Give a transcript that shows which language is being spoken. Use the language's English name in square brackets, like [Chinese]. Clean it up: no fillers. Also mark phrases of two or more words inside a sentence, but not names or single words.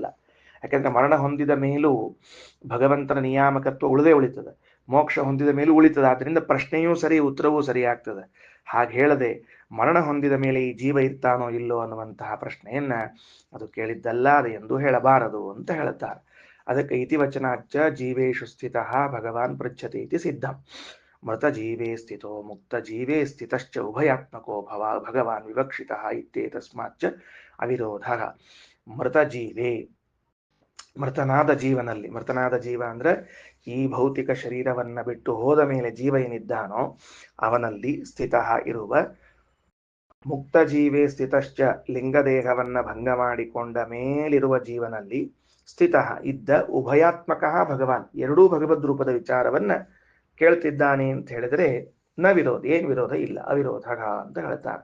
[Kannada] ಯಾಕಂದ್ರೆ ಮರಣ ಹೊಂದಿದ ಮೇಲೂ ಭಗವಂತನ ನಿಯಾಮಕತ್ವ ಉಳಿದೇ ಉಳಿತದೆ, ಮೋಕ್ಷ ಹೊಂದಿದ ಮೇಲೂ ಉಳಿತದೆ. ಆದ್ರಿಂದ ಪ್ರಶ್ನೆಯೂ ಸರಿ, ಉತ್ತರವೂ ಸರಿ ಆಗ್ತದೆ. ಹಾಗೆ ಹೇಳದೆ ಮರಣ ಹೊಂದಿದ ಮೇಲೆ ಈ ಜೀವ ಇರ್ತಾನೋ ಇಲ್ಲೋ ಅನ್ನುವಂತಹ ಪ್ರಶ್ನೆಯನ್ನ ಅದು ಕೇಳಿದ್ದಲ್ಲ, ಅದು ಎಂದು ಹೇಳಬಾರದು ಅಂತ ಹೇಳುತ್ತಾರೆ. [Sanskrit] ಅದಕ್ಕೆ ಇತಿವಚನಾಚ್ಚ ಜೀವೇಶು ಸ್ಥಿತ ಭಗವಾನ್ ಪೃಚ್ಛತಿ ಇತಿ ಸಿದ್ಧಂ. ಮೃತ ಜೀವೇ ಸ್ಥಿತೋ ಮುಕ್ತ ಜೀವೇ ಸ್ಥಿತಶ್ಚ ಉಭಯಾತ್ಮಕೋ ಭಗವಾನ್ ವಿವಕ್ಷಿತ ಇತ್ಯೇತಸ್ಮಾಚ್ಚ ಅವಿರೋಧ. ಮೃತ ಜೀವೇ, [Kannada] ಮೃತನಾದ ಜೀವನಲ್ಲಿ, ಮೃತನಾದ ಜೀವ ಅಂದ್ರೆ ಈ ಭೌತಿಕ ಶರೀರವನ್ನ ಬಿಟ್ಟು ಹೋದ ಮೇಲೆ ಜೀವ ಏನಿದ್ದಾನೋ ಅವನಲ್ಲಿ ಸ್ಥಿತ ಇರುವ, [Sanskrit] ಮುಕ್ತ ಜೀವೇ ಸ್ಥಿತಶ್ಚ [Kannada] ಲಿಂಗದೇಹವನ್ನ ಭಂಗ ಮಾಡಿಕೊಂಡ ಮೇಲಿರುವ ಜೀವನಲ್ಲಿ ಸ್ಥಿತ ಇದ್ದ ಉಭಯಾತ್ಮಕ ಭಗವಾನ್, ಎರಡೂ ಭಗವದ್ ರೂಪದ ವಿಚಾರವನ್ನ ಕೇಳ್ತಿದ್ದಾನೆ ಅಂತ ಹೇಳಿದ್ರೆ [Sanskrit] ನ ವಿರೋಧ, [Kannada] ಏನ್ ವಿರೋಧ ಇಲ್ಲ, ಅವಿರೋಧ ಅಂತ ಹೇಳ್ತಾರೆ.